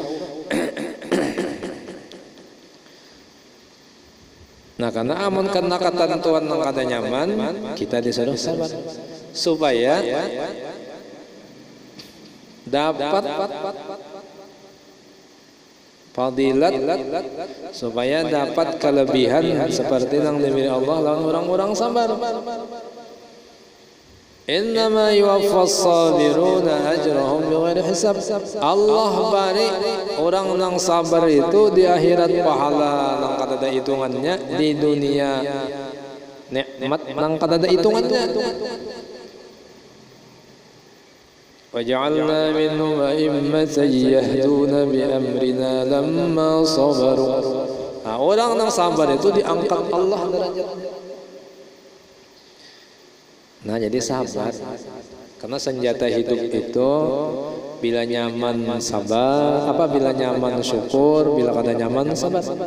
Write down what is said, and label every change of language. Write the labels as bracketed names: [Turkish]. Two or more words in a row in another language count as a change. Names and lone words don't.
[Banjar] Nah, karena amun kena ketentuan nang kada nyaman, kita disuruh sabar supaya dapat fadilat, supaya dapat kelebihan seperti yang diberi Allah lawan orang-orang sabar. [Arabic] إنما يوفى الصابرون أجرهم بغير حساب. [Banjar] Allah bari orang yang sabar itu di akhirat pahala nang kada ada hitungannya, di dunia nikmat nang kada ada hitungannya. [Arabic] وجعلنا منهم أئمة يهدون بأمرنا لما صبروا. [Banjar] Nah, orang yang sabar itu diangkat Allah derajatnya. Nah, jadi sabar, karena senjata hidup itu bila nyaman sabar, bila nyaman syukur, bila kada nyaman sabar.